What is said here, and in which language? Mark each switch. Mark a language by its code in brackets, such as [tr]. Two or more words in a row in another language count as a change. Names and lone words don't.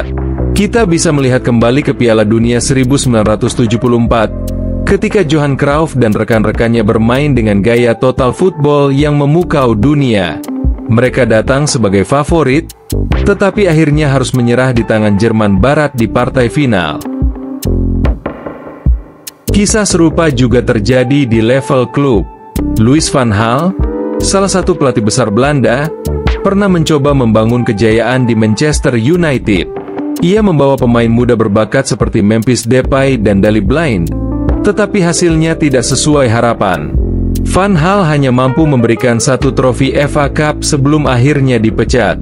[id] Kita bisa melihat kembali ke Piala Dunia 1974, ketika Johan Cruyff dan rekan-rekannya bermain dengan gaya [en] total football [id] yang memukau dunia. Mereka datang sebagai favorit, tetapi akhirnya harus menyerah di tangan Jerman Barat di partai final. Kisah serupa juga terjadi di level klub. Louis van Gaal, salah satu pelatih besar Belanda, pernah mencoba membangun kejayaan di Manchester United. Ia membawa pemain muda berbakat seperti Memphis Depay dan Daley Blind, tetapi hasilnya tidak sesuai harapan. Van Gaal hanya mampu memberikan 1 trofi FA Cup sebelum akhirnya dipecat.